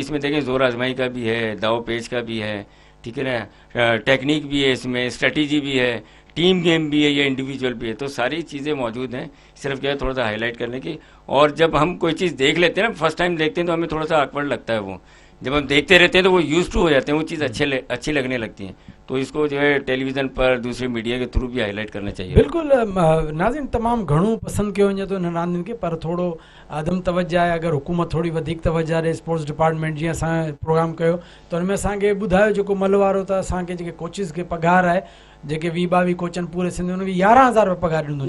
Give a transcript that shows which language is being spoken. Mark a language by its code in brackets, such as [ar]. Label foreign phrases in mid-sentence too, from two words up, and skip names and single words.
[ur] اس میں دیکھیں زور آزمائی کا بھی ہے، داؤ پیچ کا بھی ہے، ٹھیک ہے نا، ٹیکنک بھی ہے، اس میں اسٹریٹجی بھی ہے, [en] team game [ur] بھی ہے یا انڈیویجول بھی ہے، تو ساری چیزیں موجود ہیں. صرف کیا ہے تھوڑا سا ہائی لائٹ کرنے کی۔ اور جب ہم کوئی چیز دیکھ لیتے ہیں نا, [en] first time [ur] دیکھتے ہیں تو ہمیں تھوڑا سا awkward لگتا ہے، وہ جب ہم دیکھتے رہتے ہیں تو وہ [en] used to [ur] ہو جاتے ہیں، وہ چیز اچھی لگنے لگتی ہے. تو اسکو جو ہے ٹیلی ویژن پر دوسرے میڈیا کے تھرو بھی ہائی لائٹ کرنا چاہیے. [sd] बिल्कुल नाज़रीन, तमामु घणो पसंदि कयो वञे थो हिन रांदियुनि खे, पर थोरो आदम तवज्जो आहे। अगरि हुकूमत थोरी वधीक तवज्जो ॾे, [en] sports department [sd] जीअं असां प्रोग्राम कयो त हुन में असांखे ॿुधायो जेको मल वारो त असांखे जेके कोचिस खे पघार आहे, जेके 20-22 कोच आहिनि पूरे सिंध में, उनखे 11,000 रुपया पघार ॾींदो।